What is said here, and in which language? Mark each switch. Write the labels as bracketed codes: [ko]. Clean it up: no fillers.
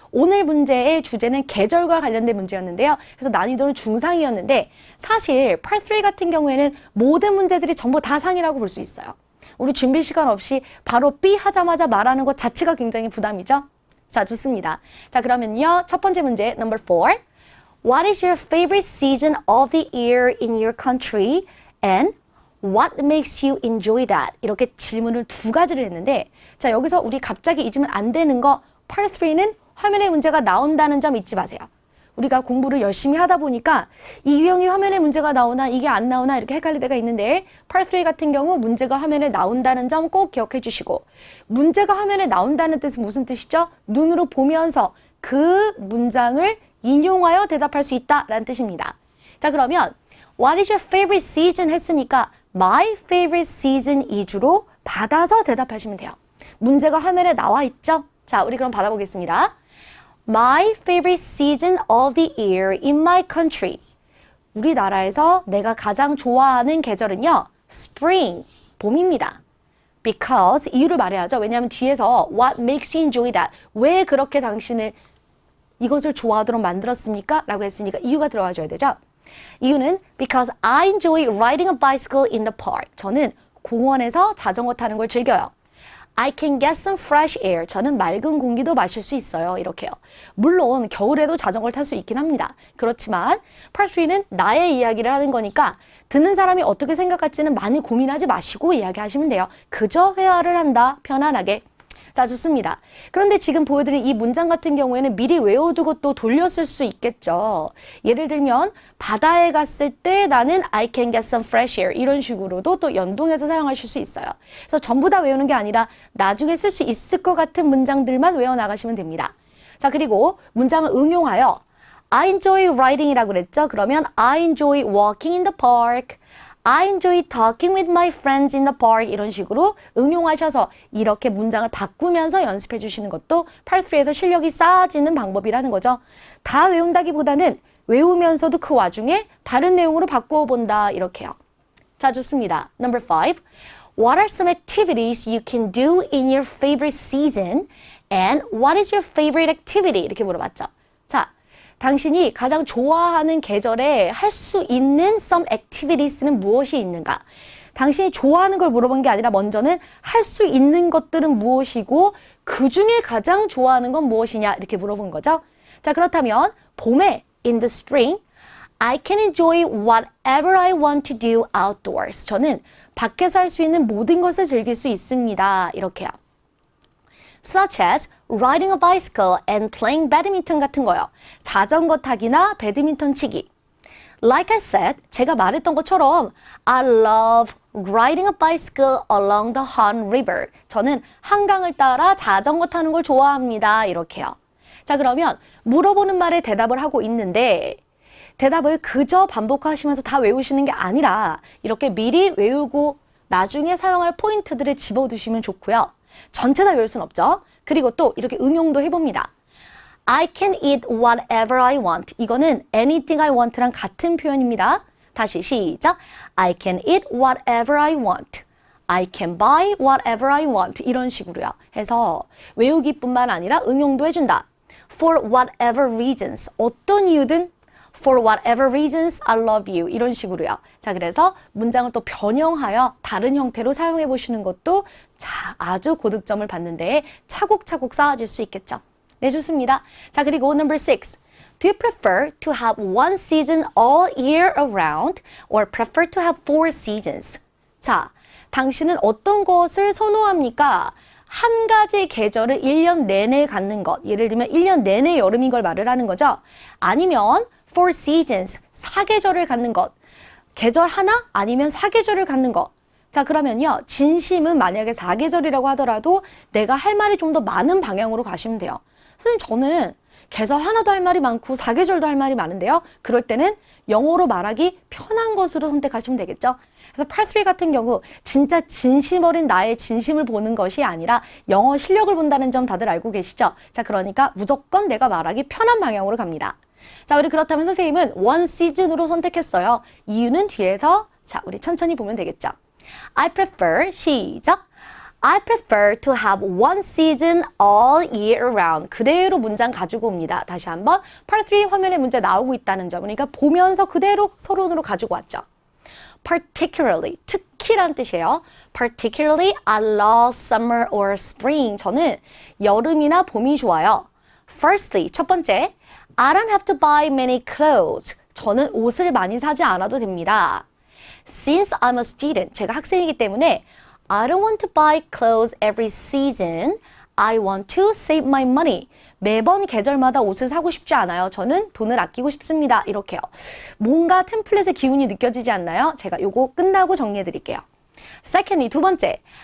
[ko] 오늘 문제의 주제는 계절과 관련된 문제였는데요. 그래서 난이도는 중상이었는데 사실 Part 3 같은 경우에는 모든 문제들이 전부 다 상이라고 볼 수 있어요. 우리 준비 시간 없이 바로 B 하자마자 말하는 것 자체가 굉장히 부담이죠. 자, 좋습니다. 자, 그러면요. 첫 번째 문제, number 4. [en] What is your favorite season of the year in your country? And what makes you enjoy that? [ko] 이렇게 질문을 두 가지를 했는데 자, 여기서 우리 갑자기 잊으면 안 되는 거 Part 3는 화면에 문제가 나온다는 점 잊지 마세요. 우리가 공부를 열심히 하다 보니까 이 유형이 화면에 문제가 나오나 이게 안 나오나 이렇게 헷갈릴 때가 있는데 Part 3 같은 경우 문제가 화면에 나온다는 점 꼭 기억해 주시고 문제가 화면에 나온다는 뜻은 무슨 뜻이죠? 눈으로 보면서 그 문장을 인용하여 대답할 수 있다라는 뜻입니다. 자, 그러면 [en] What is your favorite season [ko] 했으니까 [en] My favorite season [ko] 이주로 받아서 대답하시면 돼요. 문제가 화면에 나와 있죠? 자, 우리 그럼 받아보겠습니다. [en] My favorite season of the year in my country. [ko] 우리나라에서 내가 가장 좋아하는 계절은요. Spring, 봄입니다. Because, 이유를 말해야죠. 왜냐하면 뒤에서 [en] What makes you enjoy that? [ko] 왜 그렇게 당신을 이것을 좋아하도록 만들었습니까? 라고 했으니까 이유가 들어와줘야 되죠. 이유는 [en] Because I enjoy riding a bicycle in the park. [ko] 저는 공원에서 자전거 타는 걸 즐겨요. [en] I can get some fresh air. [ko] 저는 맑은 공기도 마실 수 있어요. 이렇게요. 물론 겨울에도 자전거를 탈 수 있긴 합니다. 그렇지만 Part 3는 나의 이야기를 하는 거니까 듣는 사람이 어떻게 생각할지는 많이 고민하지 마시고 이야기하시면 돼요. 그저 회화를 한다. 편안하게. 자, 좋습니다. 그런데 지금 보여드린 이 문장 같은 경우에는 미리 외워두고 또 돌렸을 수 있겠죠. 예를 들면 바다에 갔을 때 나는 [en] I can get some fresh air [ko] 이런 식으로도 또 연동해서 사용하실 수 있어요. 그래서 전부 다 외우는 게 아니라 나중에 쓸 수 있을 것 같은 문장들만 외워나가시면 됩니다. 자, 그리고 문장을 응용하여 [en] I enjoy riding [ko] 이라고 그랬죠. 그러면 [en] I enjoy walking in the park. I enjoy talking with my friends in the park [ko] 이런 식으로 응용하셔서 이렇게 문장을 바꾸면서 연습해 주시는 것도 Part 3에서 실력이 쌓아지는 방법이라는 거죠. 다 외운다기보다는 외우면서도 그 와중에 다른 내용으로 바꾸어 본다 이렇게요. 자, 좋습니다. Number 5. [en] What are some activities you can do in your favorite season? And what is your favorite activity? [ko] 이렇게 물어봤죠. 자, 당신이 가장 좋아하는 계절에 할 수 있는 some activities는 무엇이 있는가? 당신이 좋아하는 걸 물어본 게 아니라 먼저는 할 수 있는 것들은 무엇이고 그 중에 가장 좋아하는 건 무엇이냐 이렇게 물어본 거죠. 자, 그렇다면 봄에 [en] in the spring I can enjoy whatever I want to do outdoors. [ko] 저는 밖에서 할 수 있는 모든 것을 즐길 수 있습니다. 이렇게요. [en] Such as riding a bicycle and playing badminton [ko] 같은 거요. 자전거 타기나 배드민턴 치기. [en] Like I said, [ko] 제가 말했던 것처럼 [en] I love riding a bicycle along the Han River. [ko] 저는 한강을 따라 자전거 타는 걸 좋아합니다. 이렇게요. 자, 그러면 물어보는 말에 대답을 하고 있는데 대답을 그저 반복하시면서 다 외우시는 게 아니라 이렇게 미리 외우고 나중에 사용할 포인트들을 집어두시면 좋고요. 전체 다 외울 순 없죠. 그리고 또 이렇게 응용도 해봅니다. [en] I can eat whatever I want. [ko] 이거는 [en] anything I want [ko] 랑 같은 표현입니다. 다시 시작. [en] I can eat whatever I want. I can buy whatever I want. [ko] 이런 식으로요. 해서 외우기뿐만 아니라 응용도 해준다. [en] For whatever reasons. [ko] 어떤 이유든 [en] For whatever reasons, I love you. [ko] 이런 식으로요. 자, 그래서 문장을 또 변형하여 다른 형태로 사용해 보시는 것도 아주 고득점을 받는 데에 차곡차곡 쌓아질 수 있겠죠. 네, 좋습니다. 자, 그리고 number 6. [en] Do you prefer to have one season all year around or prefer to have 4 seasons? [ko] 자, 당신은 어떤 것을 선호합니까? 한 가지 계절을 1년 내내 갖는 것. 예를 들면 1년 내내 여름인 걸 말을 하는 거죠. 아니면 4 seasons, 4계절을 갖는 것. 계절 하나 아니면 4계절을 갖는 것. 자, 그러면요. 진심은 만약에 4계절이라고 하더라도 내가 할 말이 좀 더 많은 방향으로 가시면 돼요. 선생님 저는 계절 하나도 할 말이 많고 사계절도 할 말이 많은데요. 그럴 때는 영어로 말하기 편한 것으로 선택하시면 되겠죠. 그래서 part 3 같은 경우 진짜 진심 어린 나의 진심을 보는 것이 아니라 영어 실력을 본다는 점 다들 알고 계시죠? 자, 그러니까 무조건 내가 말하기 편한 방향으로 갑니다. 자, 우리 그렇다면 선생님은 one season으로 선택했어요. 이유는 뒤에서 자, 우리 천천히 보면 되겠죠. [en] I prefer, [ko] 시작. [en] I prefer to have one season all year round. [ko] 그대로 문장 가지고 옵니다. 다시 한번 part 3 화면에 문제 나오고 있다는 점. 그러니까 보면서 그대로 서론으로 가지고 왔죠. Particularly, 특히란 뜻이에요. [en] Particularly, I love summer or spring. [ko] 저는 여름이나 봄이 좋아요. [en] Firstly, [ko] 첫 번째, [en] I don't have to buy many clothes. [ko] 저는 옷을 많이 사지 않아도 됩니다. [en] Since I'm a student, [ko] 제가 학생이기 때문에 [en] I don't want to buy clothes every season. I want to save my money. [ko] 매번 계절마다 옷을 사고 싶지 않아요. 저는 돈을 아끼고 싶습니다. 이렇게요. 뭔가 템플릿의 기운이 느껴지지 않나요? 제가 요거 끝나고 정리해 드릴게요. Secondly, 두 번째.